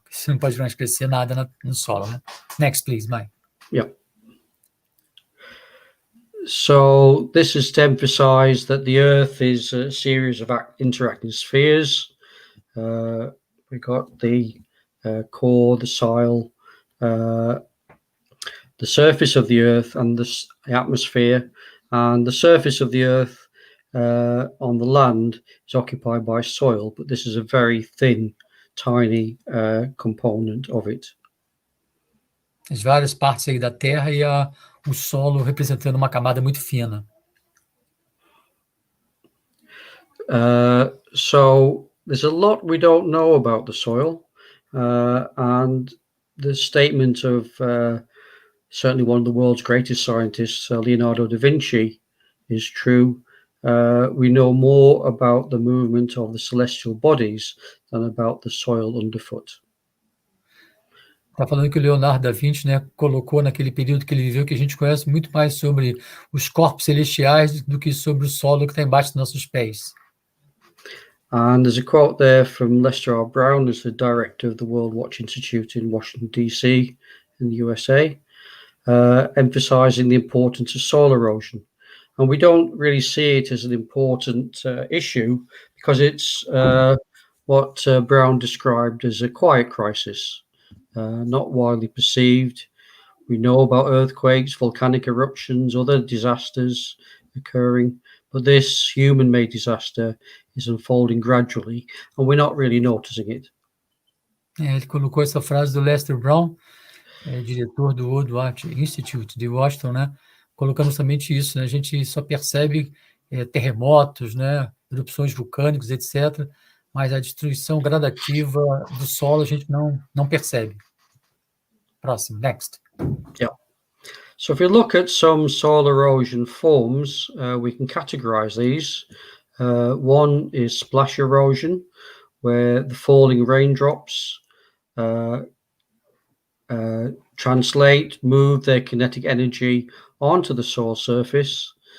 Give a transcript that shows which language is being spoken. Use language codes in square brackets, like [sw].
[pt] Você não pode mais crescer nada no solo, né? [en] Next, please, Mike. Yeah. So this is to emphasize that the Earth is a series of interacting spheres. We got the core, the soil, the surface of the Earth, and the atmosphere. And the surface of the Earth on the land is occupied by soil, but this is a very thin, tiny component of it. [pt] As várias partes aí da Terra e o solo representando uma camada muito fina. [en] So there's a lot we don't know about the soil, and the statement of certainly one of the world's greatest scientists, Leonardo da Vinci, is true. We know more about the movement of the celestial bodies than about the soil underfoot. [pt] Está falando que o Leonardo da Vinci, né, colocou naquele período que ele viveu que a gente conhece muito mais sobre os corpos celestiais do que sobre o solo que está embaixo dos nossos pés. [en] And there's a quote there from Lester R. Brown, who's the director of the World Watch Institute in Washington, D.C. in the USA, emphasizing the importance of soil erosion. And we don't really see it as an important issue because it's what Brown described as a quiet crisis, not widely perceived. We know about earthquakes, volcanic eruptions, other disasters occurring, but this human-made disaster is unfolding gradually, and we're not really noticing it. [pt] Ele colocou essa frase do Lester Brown, diretor do Woodward Institute de Washington, né? Colocando justamente isso, né? A gente só percebe terremotos, né? Erupções vulcânicas, etc., mas a destruição gradativa do solo a gente não percebe. Próximo, [en] next. Yeah. So if we look at some soil erosion forms, we can categorize these. One is splash erosion, where the falling raindrops translate, move their kinetic energy onto the soil surface.